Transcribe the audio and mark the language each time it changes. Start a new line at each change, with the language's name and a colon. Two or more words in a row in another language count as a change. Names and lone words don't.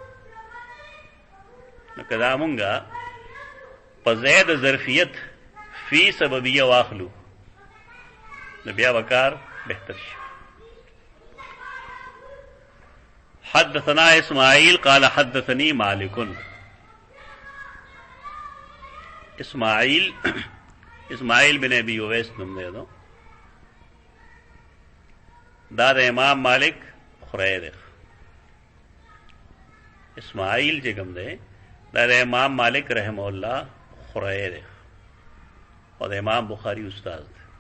Pashto: نو که دا مونږه په ځای د ظرفیت
Arabic: فی سببیه
Pashto: واخلو نو بیا وکار بهتر شي.
Arabic: حدثنا اسماعیل قال حدثني مالک.
Pashto: اسماعیل بن ابی اویس نوم دی دا د امام مالک خوری دی. اسماعیل چې کوم دی دا د امام مالک
Arabic: رحم الله
Pashto: خوری دی او د امام بخاری استاد دی.